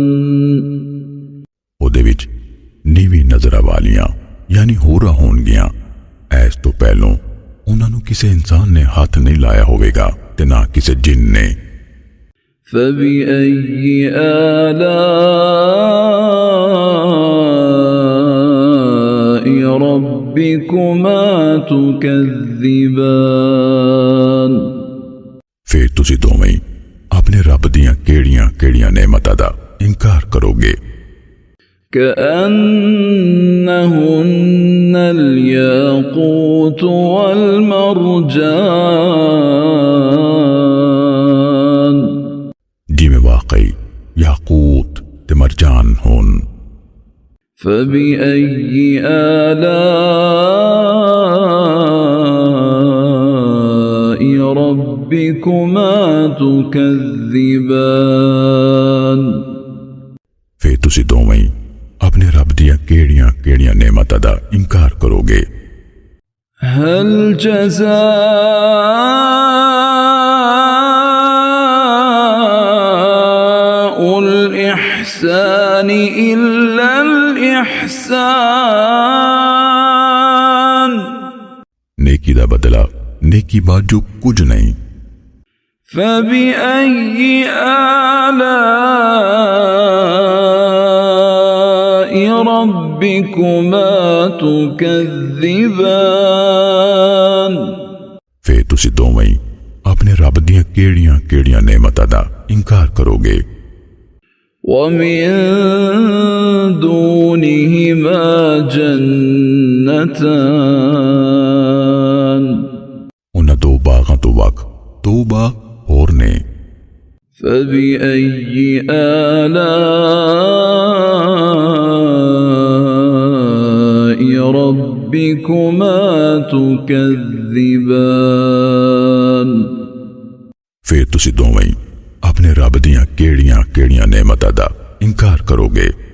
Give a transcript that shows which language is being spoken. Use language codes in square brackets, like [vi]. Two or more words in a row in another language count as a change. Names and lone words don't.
[pa] ਉਹਦੇ ਵਿੱਚ ਨੀਵੀਂ ਨਜ਼ਰਾਂ ਵਾਲੀਆਂ यानी ਹੋਰਾਂ ਹੋਣਗੀਆਂ। ਐਸ ਤੋਂ ਪਹਿਲੋਂ ਉਹਨਾਂ ਨੂੰ ਕਿਸੇ ਇਨਸਾਨ ਨੇ ਹੱਥ ਨਹੀਂ ਲਾਇਆ ਹੋਵੇਗਾ ਤੇ ਨਾ ਕਿਸੇ ਜਿੰਨ ਨੇ। [ar] فبأي آلاء ربكما تكذبان [pa] فیر تسیں دوویں اپنے رب دیاں کیڑیاں کیڑیاں نعمتاں دا انکار کرو گے. [ar] كأنهن الياقوت والمرجان [pa] جیویں واقعی یاقوت تے مرجان ہون. [ar] فبأي آلاء ربكما تكذبان [pa] فیر تسیں دوویں اپنے رب دیاں کیڑیاں کیڑیاں نعمتاں دا انکار کرو گے. [ar] هل جزاء الإحسان إلا الإحسان [pa] نیکی دا بدلہ نیکی باجو کجھ نہیں. [ar] فبأي آلاء ربكما تكذبان [pa] فیر تسیں دوویں اپنے رب دیاں کیڑیاں کیڑیاں نعمتاں دا انکار کرو گے. [ar] ومن دونهما جنتان [pa] انہاں دو باغاں توں وکھ دو باغ ہور نے. [ar] فبأي آلاء ربكما تكذبان [pa] فیر تسیں دوویں اپنے رب دیاں کیڑیاں کیڑیاں نعمتاں دا انکار کرو گے.